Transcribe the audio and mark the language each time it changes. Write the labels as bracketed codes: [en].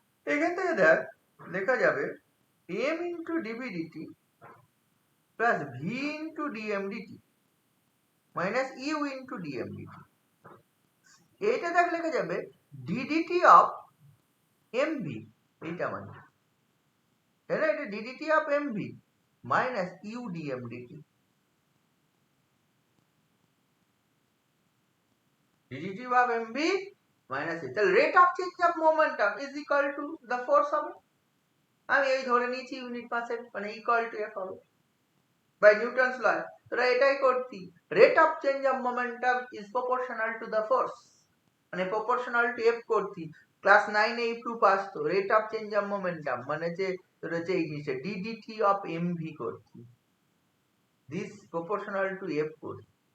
[bn] এখান থেকে দেখ লেখা যাবে m into DV DT plus V into DM DT minus you into DM DT. এইটা দেখ লেখা যাবে ডিডিটি অফ এম ভি, এইটা মানে তাই না, এটা DDT of M V minus you DM DT. DDT of M V minus [en] the rate of change of momentum is equal to the force হবে। [bn] আমি এই ধরে নিয়েছি ইউনিট মাসের মানে ইকুয়াল টু এফ হবে বাই নিউটনস ল। তোরা এটাই করতি, [en] Rate of change of momentum is proportional to the force, মানে proportional to F করতি। [bn] ক্লাস 9 এ একটু পাস তো [en] rate of change of momentum [bn] মানে যে তোর হচ্ছে এই জিনিসটা ডিডিটি অফ এমভি করতি, [en] this proportional to F [bn] করতি।